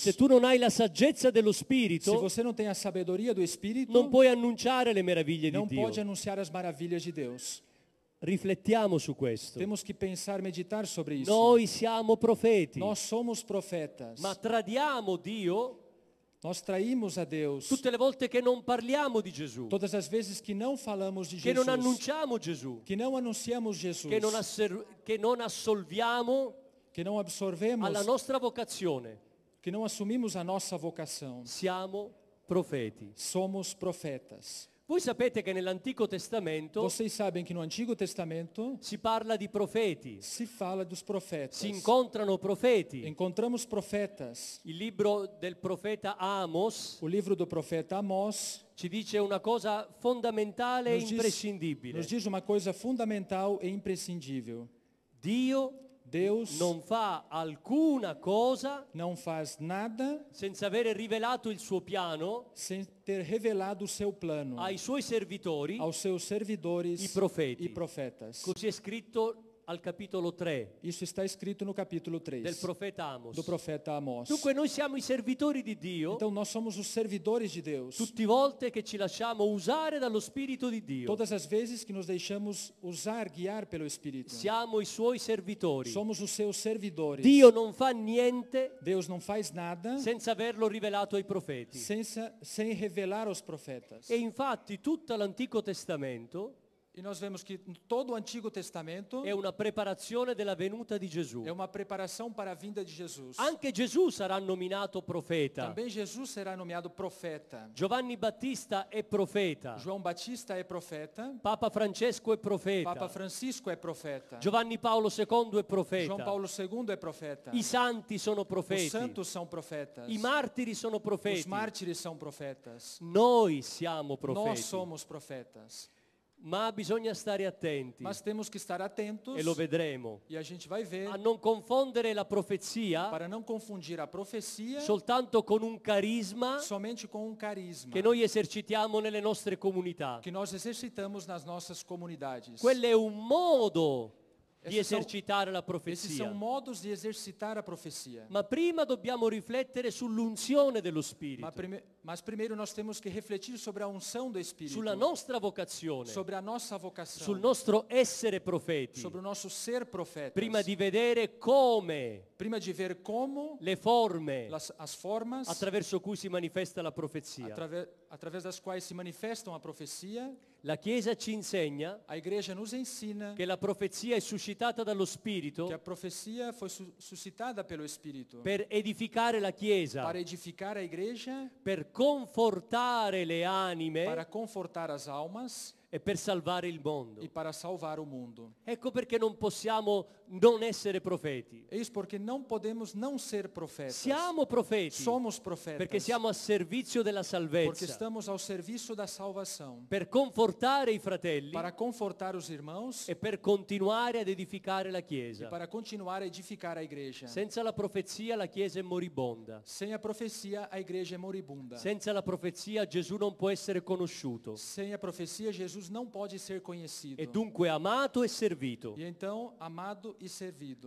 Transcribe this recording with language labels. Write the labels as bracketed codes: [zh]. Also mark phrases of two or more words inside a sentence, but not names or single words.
[it] Se tu non hai la saggezza dello Se Spirito, [pt] você não tem a sabedoria do Espírito, [it] non puoi annunciare le meraviglie di [pt] não [it] Dio. [pt] pode anunciar as maravilhas de Deus. [it] Riflettiamo su questo. [pt] Temos que pensar, meditar sobre isso. [it] Noi siamo profeti, [pt] Nós somos profetas. [it] ma tradiamo Dio [pt] Nós traímos a Deus [it] tutte le volte che non parliamo di Gesù, [pt] todas as vezes que não falamos de [it] che non [pt] Jesus, [it] annunciamo Gesù, [pt] que não anunciamos Jesus, [it] che non assolviamo [pt] que não absorvemos, [it] alla nostra vocazione. [pt] que não assumimos a nossa vocação. [it] Siamo profeti. [pt] Somos profetas. [it] Voi sapete che nell'Antico Testamento [pt] Vocês sabem que no Antigo Testamento [it] si parla di profeti, [pt] se fala dos profetas. [it] si incontrano profeti. [pt] Encontramos profetas. [it] Il libro del profeta Amos [pt] O livro do profeta Amós [it] ci dice una cosa fondamentale e [pt] nos [it] imprescindibile. [pt] diz uma coisa fundamental e imprescindível. [it] Dio [pt] Deus [it] non fa alcuna cosa [pt] não faz nada [it] senza avere rivelato il suo piano [pt] sem ter revelado o seu plano [it] ai suoi servitori, [pt] aos seus servidores [it] i profeti. [pt] e profetas. [it] Così è scritto al capitolo 3 [pt] Isso está escrito no capítulo 3 [it] del profeta Amos. [pt] do profeta Amós. [it] Dunque noi siamo i servitori di Dio [pt] Então nós somos os servidores de Deus. [it] tutte volte che ci lasciamo usare dallo Spirito di Dio. [pt] Todas as vezes que nos deixamos usar, guiar pelo Espírito. [it] Siamo i suoi servitori. [pt] Somos os seus servidores. [it] Dio non fa niente [pt] Deus não faz nada [it] senza averlo rivelato ai profeti. [pt] sem revelar aos profetas. [it] E infatti tutto l'Antico Testamento [pt] E nós vemos que todo o Antigo Testamento [it] è una preparazione della venuta di Gesù. [pt] é uma preparação para a vinda de Jesus. [it] Anche Gesù sarà nominato profeta. [pt] Também Jesus será nomeado profeta. [it] Giovanni Battista è profeta. [pt] João Batista é profeta. [it] Papa Francesco è profeta. [pt] Papa Francisco é profeta. [it] Giovanni Paolo II è [pt] João [it] profeta. [pt] Paulo II é profeta. [it] I santi sono [pt] Os [it] profeti. [pt] santos são profetas. [it] I martiri sono [pt] Os [it] profeti. [pt] mártires são profetas. [it] Noi siamo [pt] Nós [it] profeti. [pt] somos profetas. [it] Ma bisogna stare attenti, [pt] Mas temos que estar atentos, [it] e lo vedremo, [pt] e a gente vai ver, [it] a non confondere la profezia [pt] para não confundir a profecia [it] soltanto con un carisma [pt] somente com um carisma [it] che noi esercitiamo nelle nostre comunità. [pt] que nós exercitamos nas nossas comunidades. [it] Quello è un modo di [pt] Essi são- [it] esercitare la [pt] Esses são [it] profezia. [pt] modos de exercitar a profecia. [it] Ma prima dobbiamo riflettere sull'unzione dello Spirito, [pt] Mas primeiro nós temos que refletir sobre a unção do Espírito, [it] sulla nostra vocazione, [pt] sobre a nossa vocação, [it] sul nostro essere profeti, [pt] sobre o nosso ser profetas. [it] prima di vedere come [pt] Prima de ver como [it] le forme [pt] as formas [it] attraverso cui si manifesta la profezia. [pt] através das quais se manifestam a profecia. [it] La Chiesa ci insegna [pt] A igreja nos ensina [it] che la profezia è suscitata dallo Spirito [pt] que a profecia foi suscitada pelo Espírito [it] per edificare la Chiesa, [pt] para edificar a igreja, [it] per confortare le anime [pt] para confortar as almas [it] e per salvare il mondo. [pt] e para salvar o mundo. [it] Ecco perché non possiamo non essere profeti. [pt] É isso porque não podemos não ser profetas. [it] Siamo profeti [pt] Somos profetas. [it] perché siamo a servizio della [pt] Porque [it] salvezza, [pt] estamos ao serviço da salvação. [it] per confortare i fratelli [pt] Para confortar os irmãos [it] e per continuare ad edificare la [pt] e [it] Chiesa. [pt] para continuar a edificar a igreja. [it] Senza la profezia la Chiesa è moribonda. [pt] Sem a profecia, a igreja é moribunda. [it] Senza la profezia Gesù non può essere conosciuto [pt] Sem a profecia, Jesus não pode ser conhecido. [it] e dunque amato e servito. [pt] E então, amado e servido.